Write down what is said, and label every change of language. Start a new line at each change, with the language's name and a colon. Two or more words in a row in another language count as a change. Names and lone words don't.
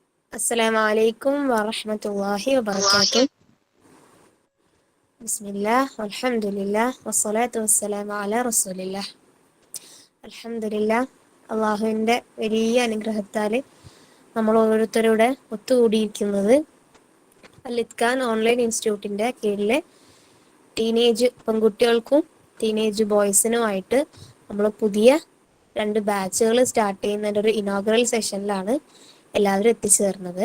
Arabic: السلام عليكم ورحمة الله وبركاته. بسم الله والحمد لله والصلاة والسلام على رسول الله.
Malayalam: അൽഹംദുലില്ലാ, അള്ളാഹുവിൻ്റെ വലിയ അനുഗ്രഹത്താൽ നമ്മൾ ഓരോരുത്തരുടെ ഒത്തുകൂടിയിരിക്കുന്നത് അൽ-ഇത്ഖാൻ ഓൺലൈൻ ഇൻസ്റ്റിറ്റ്യൂട്ടിൻ്റെ കീഴിലെ ടീനേജ് പെൺകുട്ടികൾക്കും
English: teenage boys
Malayalam: നമ്മൾ പുതിയ 2
English: batches start
Malayalam: ചെയ്യുന്നതിൻ്റെ ഒരു
English: inaugural session
Malayalam: എല്ലാവരും എത്തിച്ചേർന്നത്.